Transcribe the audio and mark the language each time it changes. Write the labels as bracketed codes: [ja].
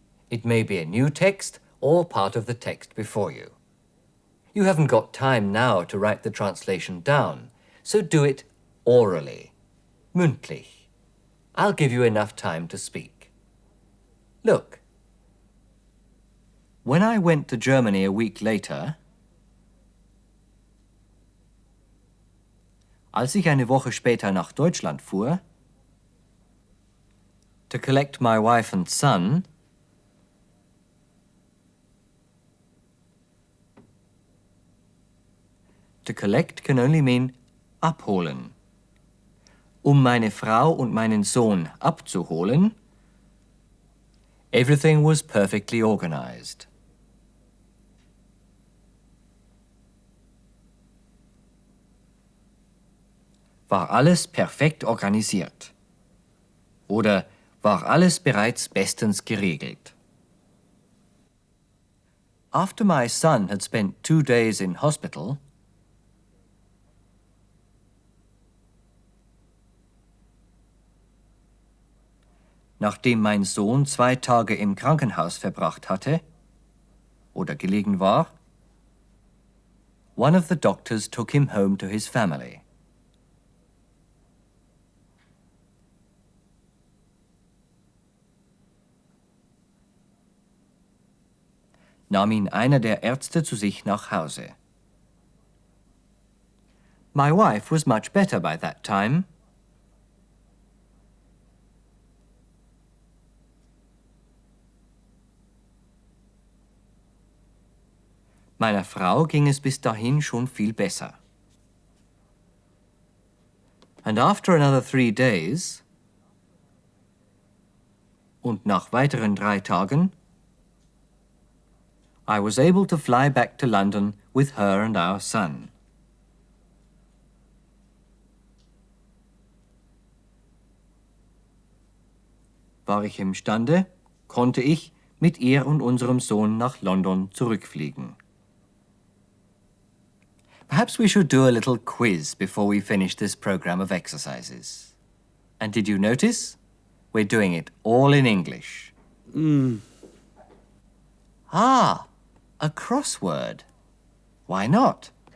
[en] It may be a new text or part of the text before you. You haven't got time now to write the translation down, so do it orally, mündlich. I'll give you enough time to speak. Look. When I went to Germany a week later, [de] als ich eine Woche später nach Deutschland fuhr, [en] to collect my wife and son, to collect can only mean abholen. [de] Meine Frau und meinen Sohn abzuholen, [en] everything was perfectly organized. [de] War alles perfekt organisiert. Oder war alles bereits bestens geregelt. [en] After my son had spent 2 days in hospital, [de] nachdem mein Sohn 2 Tage im Krankenhaus verbracht hatte oder gelegen war, [en] one of the doctors took him home to his family. [de] Nahm ihn einer der Ärzte zu sich nach Hause. [en] My wife was much better by that time. [de] Meiner Frau ging es bis dahin schon viel besser. [en] And after another 3 days, [de] und nach weiteren 3 Tagen, [en] I was able to fly back to London with her and our son. [de] war ich imstande, konnte ich mit ihr und unserem Sohn nach London zurückfliegen. [en] Perhaps we should do a little quiz before we finish this program of exercises. And did you notice? We're doing it all in English. Ah, a crossword. Why not?